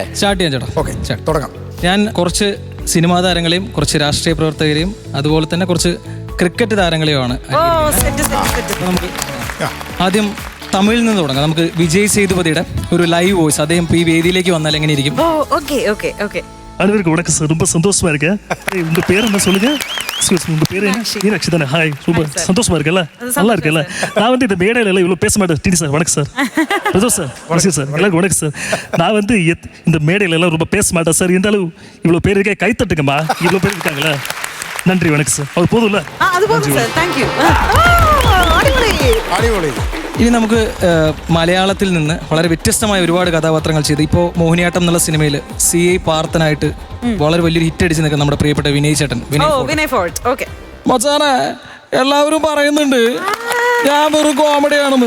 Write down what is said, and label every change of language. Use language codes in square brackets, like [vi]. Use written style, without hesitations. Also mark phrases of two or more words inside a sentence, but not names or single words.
[ml] സ്റ്റാർട്ട് ചെയ്യാം ചേട്ടാ. ഓക്കെ, തുടങ്ങാം. ഞാൻ കുറച്ച് സിനിമാ താരങ്ങളെയും കുറച്ച് രാഷ്ട്രീയ പ്രവർത്തകരെയും അതുപോലെ തന്നെ കുറച്ച് ക്രിക്കറ്റ് താരങ്ങളെയുമാണ്. നമുക്ക് ആദ്യം തമിഴിൽ നിന്ന് തുടങ്ങാം. നമുക്ക് വിജയ് സേതുപതിയുടെ ഒരു ലൈവ് വോയിസ്, അദ്ദേഹം ഈ വേദിയിലേക്ക് വന്നാൽ എങ്ങനെ ഇരിക്കും? [ta] அனைவருக்கும் வணக்கம் சார், ரொம்ப சந்தோஷமா இருக்கேன். உங்க பேர் என்ன சொல்லுங்க? உங்க பேர் என்ன? மீனாட்சி தானே? ஹாய், ரொம்ப சந்தோஷமா இருக்கல? நல்லா இருக்கல? நான் இந்த மேடையில எல்லாம் இவ்வளவு பேச மாட்டேன். டிடி சார் வணக்கம் சார். பிரதோஷ் சார் வணக்கம் சார். எல்லாருக்கும் வணக்கம் சார். நான் இந்த மேடையில எல்லாம் ரொம்ப பேச மாட்டேன் சார். இந்த அளவு இவ்வளவு பேர் இருக்கே, கை தட்டுங்கம்மா. இவ்வளவு பேர் இருக்காங்களா? நன்றி, வணக்கம் சார். அது போதும்ல? [ml] ഇനി നമുക്ക് മലയാളത്തിൽ നിന്ന് വളരെ വ്യത്യസ്തമായ ഒരുപാട് കഥാപാത്രങ്ങൾ ചെയ്ത് ഇപ്പോൾ മോഹിനിയാട്ടം എന്നുള്ള സിനിമയിൽ CI പാർത്ഥനായിട്ട് വളരെ വലിയൊരു ഹിറ്റ് അടിച്ച് നിൽക്കുന്ന നമ്മുടെ പ്രിയപ്പെട്ട വിനയ് ചേട്ടൻ. മച്ചാനെ, എല്ലാവരും പറയുന്നുണ്ട് ഞാൻ വെറും കോമഡിയാണെന്ന്.